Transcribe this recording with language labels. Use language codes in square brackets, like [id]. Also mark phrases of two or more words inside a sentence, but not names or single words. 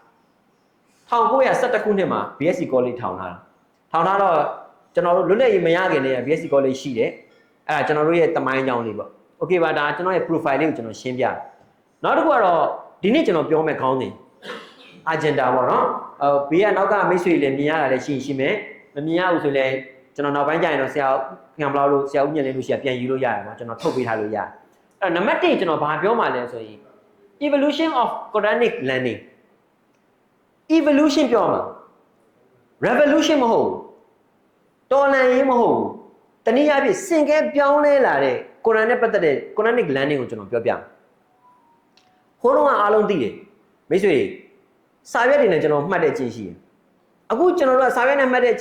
[my] 1912ခုနှစ်မှာ BSC college ထောင်ထားတော့ကျွန်တော်တို့လွတ်လပ်ရေးမရခင်တည်းက BSC college ရှိတယ်အဲ့ဒါကျွန်တော်တို့ရဲ့တမိုင်းကြောင်းလေးပေါ့ okay ပါဒါကျွန်တော်ရဲ့ profile လေးကိုကျွန်တော်ရှင်းပြနောက်တစ်ခုကတော့ဒီနေ့ကျွန်တော်ပြောမယ့်ခေါင်းစဉ် agenda ပေါ့နော်ဘေးကနောက်ကမိတ်ဆွေလည်းမြင်ရတာလည်းရှိမယ်မမြင်ရဘူးဆိုလဲကျွန်တော်နောက်ပိုင်းကျရင်တော့ဆရာခံဘလောက်လို့ဆရာဦးမြင့်လေးလို့ရှိရပြန်ယူလို့ရတယ်နော်ကျွန်တော်ထုတ်ပေးထားလို့ရတယ်အဲ့တော့နံပါတ်1ကျွန်တော်ဘာပြောမှလဲဆိုရင် [en] evolution of Quranic learning [my] evolution ပြောမှာ revolution မဟုတ်ဘူးတော်လှန်ရေးမဟုတ်ဘူးတနည်းအားဖြင့်စင်ကဲပြောင်းလဲလာတဲ့ Quran နဲ့ပတ်သက်တဲ့ [en] Quranic learning [my] ကိုကျွန်တော်ပြောပြမယ်ဟိုတုန်းကအားလုံးသိတယ်မိတ်ဆွေစာရွက်တွေနဲ့ကျွန်တော်မှတ်တဲ့အချင်းရှိတယ်အခုကျွန်တော်တို့ကစာရွက်နဲ့မှတ်တဲ့အ